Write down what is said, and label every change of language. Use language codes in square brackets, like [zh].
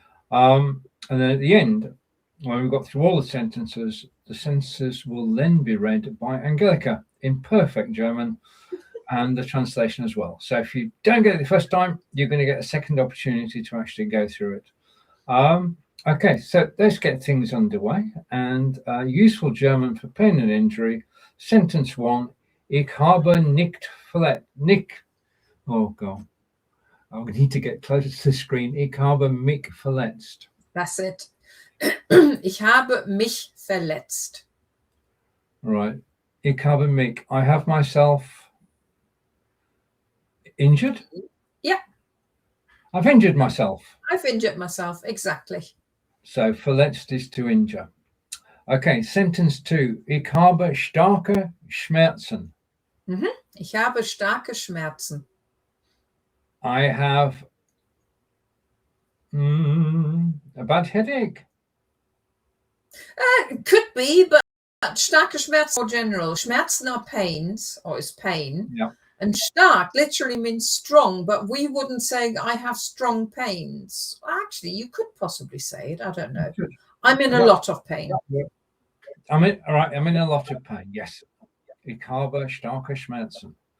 [en] And then at the end, when we've got through all the sentences will then be read by Angelika in perfect German, and the translation as well. So if you don't get it the first time, you're going to get a second opportunity to actually go through it. Okay, so let's get things underway. And useful German for pain and injury. Sentence 1. [de] Ich habe nicht verletzt. [en] Oh God. I need to get closer to the screen. [de] Ich habe mich verletzt. [en] That's it. [de] Ich habe mich verletzt. [en] Right. [de] Ich habe mich. [en] I have myself injured? Yeah. I've injured myself. I've injured myself, exactly. So verletzt is to injure. Okay, sentence 2. [de] Ich habe starke Schmerzen. Ich habe starke Schmerzen. [en] I have a bad headache. It could be, but [de] starke Schmerzen [en] more general. Schmerzen are pains, or is pain. Yeah. And stark literally means strong, but we wouldn't say I have strong pains. Actually, you could possibly say it. I don't know. I'm in a lot of pain. I'm in a lot of pain, yes. [de] Ich habe starke Schmerzen.